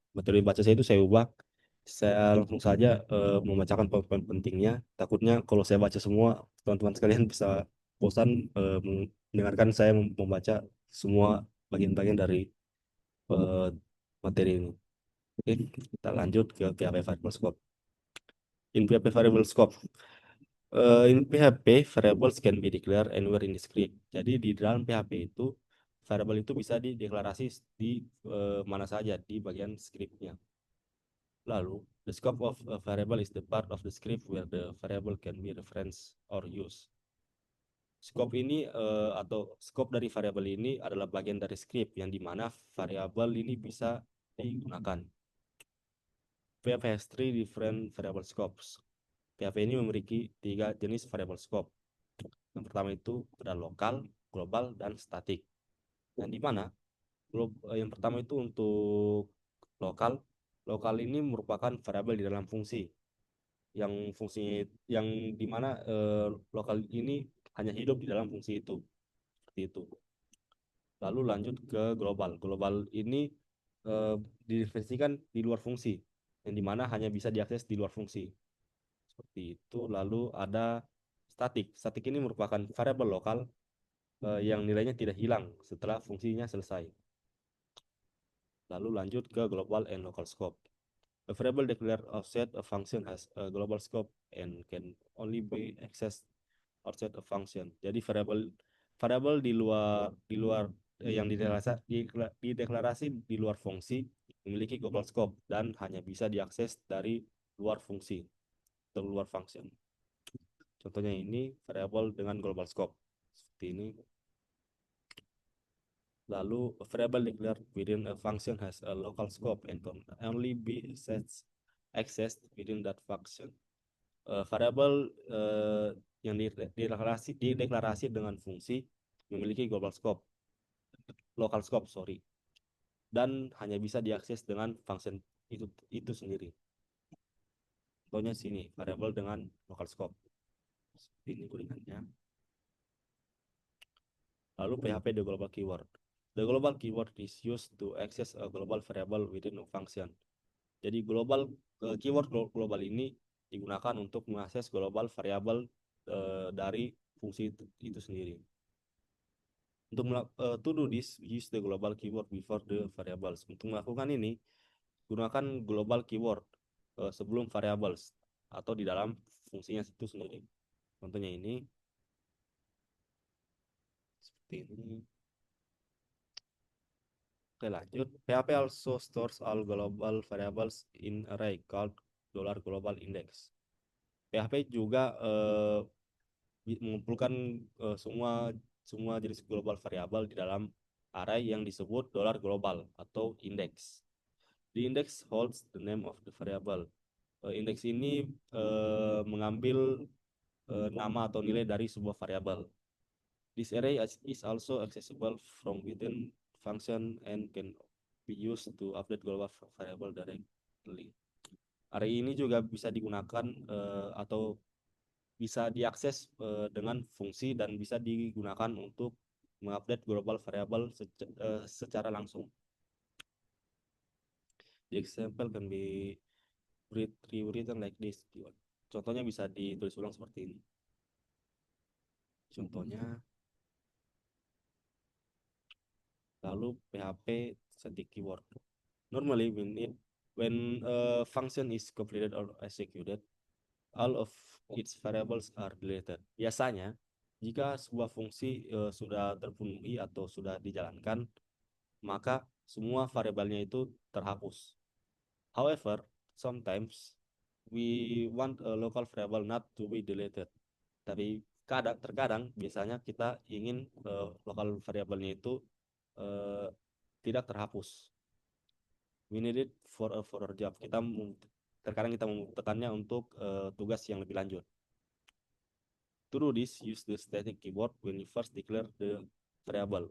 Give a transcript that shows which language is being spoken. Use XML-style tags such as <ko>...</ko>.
<id>Materi baca saya itu saya ubah. Saya langsung saja membacakan poin-poin pentingnya. Takutnya kalau saya baca semua, teman-teman sekalian bisa bosan mendengarkan saya membaca semua bagian-bagian dari eh, materi ini. Oke, kita lanjut ke PHP variable scope.</id> <en>In PHP variable scope, in PHP, variables can be declared anywhere in the script.</en> <id>Jadi di dalam PHP itu, variable itu bisa dideklarasi di mana saja di bagian scriptnya.</id> <en>Lalu, the scope of a variable is the part of the script where the variable can be referenced or used.</en> <id>Scope ini atau scope dari variabel ini adalah bagian dari script yang dimana variabel ini bisa digunakan.</id> <en>PHP has three different variable scopes.</en> <id>PHP ini memiliki tiga jenis variable scope. Yang pertama itu ada lokal, global, dan statik. Dan di mana yang pertama itu untuk lokal. Lokal ini merupakan variabel di dalam fungsi yang fungsi yang di mana lokal ini hanya hidup di dalam fungsi itu. Seperti itu. Lalu lanjut ke global. Global ini eh, didefinisikan di luar fungsi, yang di mana hanya bisa diakses di luar fungsi. Seperti itu. Lalu ada statik. Statik ini merupakan variabel lokal yang nilainya tidak hilang setelah fungsinya selesai. Lalu lanjut ke global and local scope.</id> <en>A variable declared outside a function has a global scope and can only be accessed outside a function.</en> <id>Jadi variabel variabel di luar yang dideklarasi di luar fungsi memiliki global scope dan hanya bisa diakses dari luar fungsi atau luar function. Contohnya ini variabel dengan global scope. Seperti ini.</id> <en>Lalu, a variable declared within a function has a local scope and can only be accessed within that function.</en> <id>Variabel yang dideklarasi dengan fungsi memiliki global scope, local scope, sorry, dan hanya bisa diakses dengan function itu sendiri. Contohnya sini, variabel dengan local scope. Ini kuningannya.</id> <en>Lalu PHP the global keyword. The global keyword is used to access a global variable within a function.</en> <id>Jadi keyword global ini digunakan untuk mengakses global variabel dari fungsi itu sendiri. Untuk</id> <en>to do this, use the global keyword before the variables.</en> <id>Untuk melakukan ini, gunakan global keyword sebelum variables atau di dalam fungsinya itu sendiri. Contohnya ini seperti ini. Oke, lanjut.</id> <en>PHP also stores all global variables in array called $global index.</en> <id>PHP juga mengumpulkan semua semua jenis global variabel di dalam array yang disebut $global atau index.</id> <en>The index holds the name of the variable.</en> <id>Indeks ini mengambil nama atau nilai dari sebuah variabel.</id> <en>This array is also accessible from within function and can be used to update global variable directly.</en> <id>Array ini juga bisa digunakan atau bisa diakses dengan fungsi dan bisa digunakan untuk mengupdate global variable secara langsung.</id> <en>The example can be rewritten like this.</en> <id>Contohnya bisa ditulis ulang seperti ini. Contohnya, lalu PHP static keyword.</id> <en>Normally, when a function is completed or executed, all of its variables are deleted.</en> <id>Biasanya, jika sebuah fungsi sudah terpenuhi atau sudah dijalankan, maka semua variabelnya itu terhapus.</id> <en>However, sometimes we want a local variable not to be deleted.</en> <id>Terkadang biasanya kita ingin lokal variabelnya itu eh, tidak terhapus.</id> <en>We need it for our job.</en> <id>Terkadang kita membutuhkannya untuk tugas yang lebih lanjut.</id> <en>To do this, use the static keyword when you first declare the variable.</en>